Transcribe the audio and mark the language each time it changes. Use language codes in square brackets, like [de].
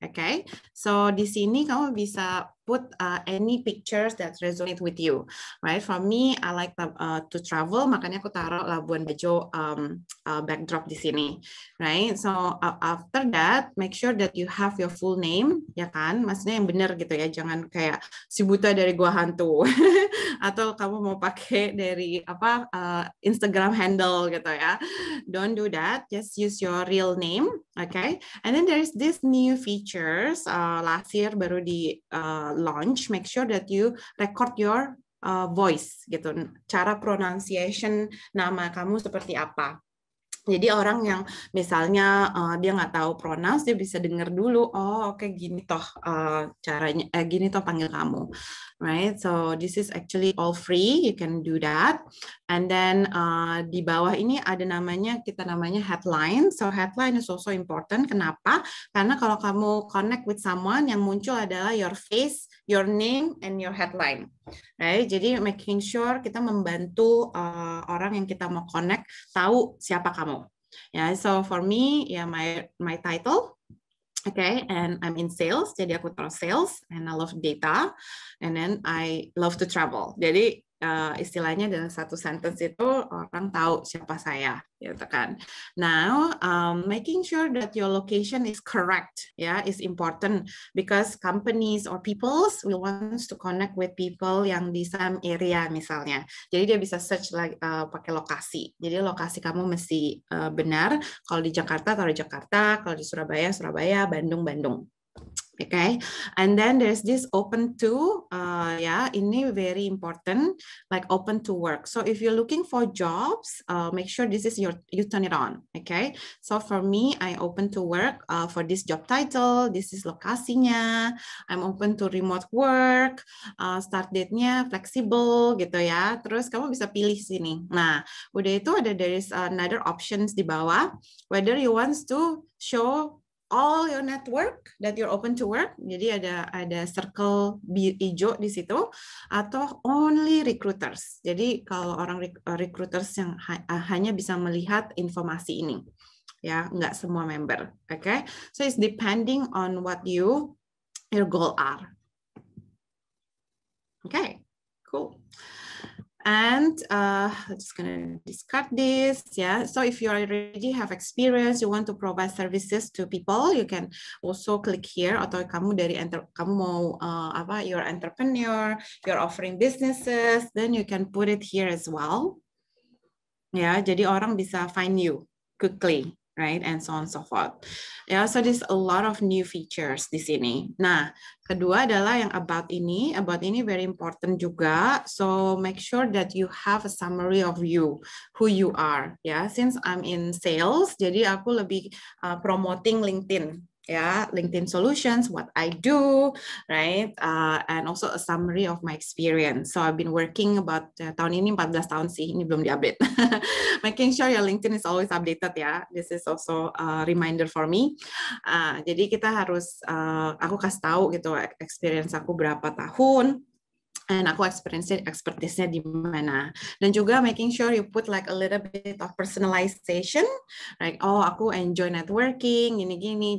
[en] Okay, so [id] di sini kamu bisa [en] put any pictures that resonate with you, right? For me, I like to travel, [id] makanya aku taruh [en] Labuan Bajo backdrop di sini, right? So after that, make sure that you have your full name, ya kan? [id] Maksudnya yang benar gitu ya, jangan kayak si buta dari gua hantu, atau kamu mau pakai dari Instagram handle gitu ya. [en] Don't do that. Just use your real name, okay? And then there's this new features last year baru di launch. Make sure that you record your voice gitu, [id] cara pronunciation nama kamu seperti apa. Jadi orang yang misalnya dia nggak tahu pronouns, dia bisa dengar dulu, oh oke, gini toh caranya, gini toh panggil kamu, right? [en] So this is actually all free, you can do that. And then [id] di bawah ini ada kita namanya headline. [en] So headline is also important. [id] Kenapa? Karena kalau kamu [en] connect with someone, [id] yang muncul adalah [en] your face, your name, and your headline. Right? [id] Jadi [en] making sure [id] kita membantu orang yang kita mau connect tahu siapa kamu. [en] Yeah, so for me, yeah, my title, okay, and I'm in sales. [id] Jadi aku taruh [en] sales, and I love data, and then I love to travel. [id] Jadi istilahnya dalam satu sentence itu orang tahu siapa saya, gitu kan. [en] Now, making sure that your location is correct, is important because companies or peoples will want to connect with people [id] yang di [en] same area misalnya. [id] Jadi dia bisa search pakai lokasi. Jadi lokasi kamu mesti benar. Kalau di Jakarta taruh Jakarta, kalau di Surabaya Surabaya, Bandung Bandung. [en] Okay, and then there's this open to, ini very important, like open to work. So if you're looking for jobs, make sure this is you turn it on. Okay, so for me, I open to work for this job title. This is lokasinya. I'm open to remote work. [id] Start date-nya flexible gitu ya. Terus kamu bisa pilih sini. Nah, udah itu [en] there is another options [id] di bawah. [en] Whether you want to show all your network that you're open to work, [id] jadi ada circle hijau di situ, atau [en] only recruiters. [id] Jadi kalau orang recruiters yang hanya bisa melihat informasi ini, ya, nggak semua member. [en] Okay, so it's depending on what your goal are. Okay, cool. And I'm just gonna discard this, yeah. So if you already have experience, you want to provide services to people, you can also click here. [id] Atau kamu kamu mau [en] you're entrepreneur, you're offering businesses, then you can put it here as well. [id] Ya, jadi orang bisa [en] find you quickly, right? And so on and so forth. Ya, so there's a lot of new features [id] di sini. Nah, kedua adalah yang about ini very important juga. [en] So make sure that you have a summary of you, who you are. Ya, since I'm in sales, [id] jadi aku lebih [en] promoting LinkedIn. Ya, LinkedIn Solutions, what I do, right? And also a summary of my experience. So I've been working about [id] tahun ini 14 tahun sih, ini belum diupdate. [en] Making sure your LinkedIn is always updated ya. This is also a reminder for me. [id] Jadi kita harus, aku kasih tahu gitu experience aku berapa tahun. And aku expertise-nya di mana. [en] Dan juga making sure you put like a little bit of personalization, like aku enjoy networking, [id] gini-gini.